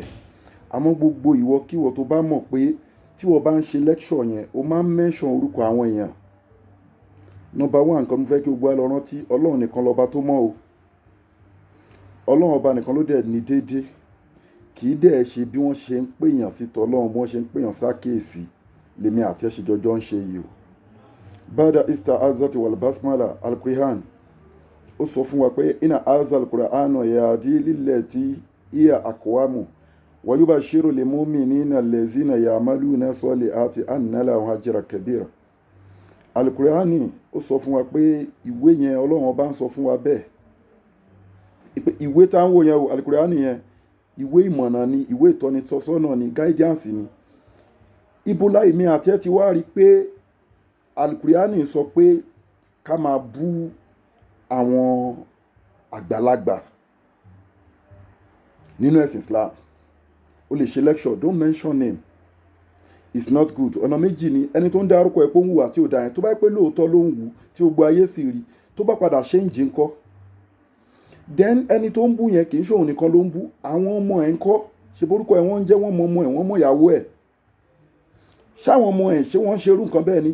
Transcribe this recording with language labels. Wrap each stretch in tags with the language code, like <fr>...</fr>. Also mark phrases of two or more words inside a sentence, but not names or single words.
<yo>Àmọ́ gbogbo ìwọ kíwọ tó bá mọ̀ pé tí wọ́n bá ń ṣe lecture yẹn o máa ń mention orúkọ àwọn èèyàn.</yo> <en>Number one,</en> <yo>nǹkan mo fẹ́ kí gbogbo wa lọ rántí, Ọlọ́run nìkan lọ́ba tó mọ̀ o. Ọlọ́run ọba nìkan ló dẹ̀ ní déédéé. Kì í dẹ̀ ṣe bí wọ́n ṣe ń pèèyàn sí tọ́lọ́run, bí wọ́n ṣe ń pèèyàn sákèèsí lèmi àti ẹ̀ ṣe jọjọ́ ń ṣe yìí o.</yo> <ar>بعد الاستعاذة والبسملة القرآن.</ar> <yo>Ó sọ fún wa pé</yo> <ar>إن هذا القرآن يهدي للتي هي أقوم ويبشر المؤمنين الذين يعملون الصالحات أن لهم أجرا كبيرا.</ar> <yo>Al-Qur'ani ó sọ fún wa pé ìwé yẹn Ọlọ́run ọba ń sọ fún wa bẹ́ẹ̀. Ìwé tá ń wò yẹn o, Al-Qur'ani yẹn, ìwé ìmọ̀nà ni, ìwé ìtọ́nisọ́nà ni, guidance ni. Ibo láì mi àti ẹ ti wá rí pé Al-Qur'ani sọ pé ká máa bú àwọn àgbàlagbà nínú ẹ̀sìn Islam. O lè ṣe</yo> <en>lecture, don't mention name. It's not good.</en> <yo>Ọ̀nà méjì ni ẹni tó ń dárúkọ ẹ̀ pé ó ń hùwà tí ò dáa yẹn tó bá pé lóòótọ́ ló ń wù tí gbogbo ayé sì rí tó bá padà ṣe ń jí ńkọ́. Then ẹni tó ń bú yẹn kì í ṣòun nìkan ló ń bú, àwọn ọmọ ẹ̀ ńkọ́, ṣe borúkọ ẹ̀ wọ́n ń jẹ́ wọ́n mọ ọmọ ẹ̀ wọ́n mọ ìyàwó ẹ̀. Ṣáwọn ọmọ ẹ̀ ṣé wọ́n ń ṣe irú nǹkan bẹ́ẹ̀ ni?</yo>